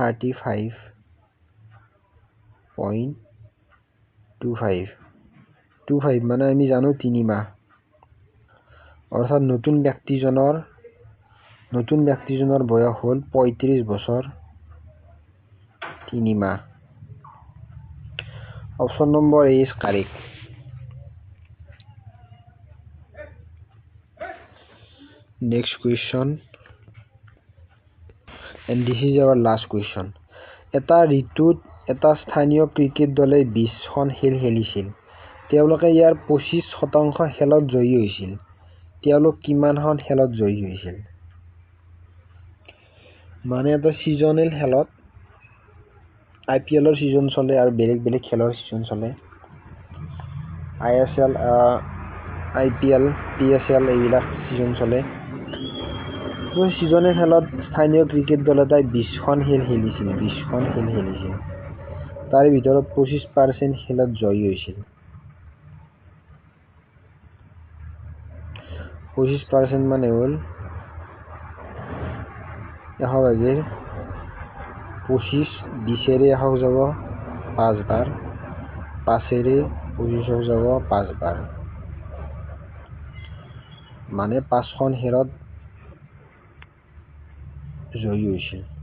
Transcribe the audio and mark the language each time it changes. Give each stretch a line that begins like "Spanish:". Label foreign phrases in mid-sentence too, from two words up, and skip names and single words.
Assamese: 35.25 মানে আমি জানো 3 মাহ অৰ্থাৎ নতুন ব্যক্তিজনৰ বয়স হ'ল 35 বছৰ 3 মাহ
English: option number A is correct next question and this is our last question
Assamese: এটা ঋতুত এটা স্থানীয় ক্ৰিকেট দলে 20খন খেল খেলিছিল তেওঁলোকে ইয়াৰ 25% খেলত জয়ী হৈছিল তেওঁলোক কিমানখন খেলত জয়ী হৈছিল মানে এটা সিজনেল খেলত IPLৰ সিজন চলে আৰু বেলেগ খেলৰ সিজন চলে ISL IPL PSL এইবিলাক সিজন চলে সিজনেল খেলত স্থানীয় ক্ৰিকেট দল এটাই 20খন খেল খেলিছিল তাৰে ভিতৰত 25% খেলত জয়ী হৈছিল 25% মানে হ'ল 100 ভাগিৰ 25 20ৰে 100 যাব 5 বাৰ 5ৰে 25 যাব 5 বাৰ মানে 5খন খেলত জয়ী হৈছিল।